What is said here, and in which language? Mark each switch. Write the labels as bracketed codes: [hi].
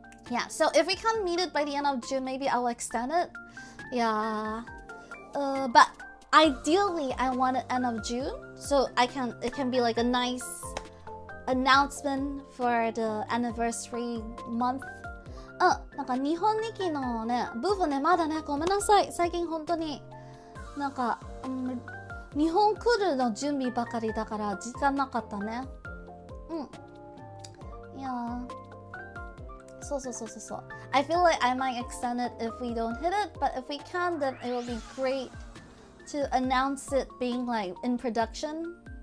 [en] Yeah, so if we can't meet it by the end of June, maybe I'll extend it. Yeah. But ideally, I want it end of June, so it can be like a nice announcement for the anniversary month. [ja] なんか日本にきのね、ブーフね、まだね、ごめんなさい。最近本当になんか、日本来るの準備ばかりだから時間なかったね。いやそう。 [en] I feel like I might extend it if we don't hit it, but if we can, then it will be great to announce it being like in production.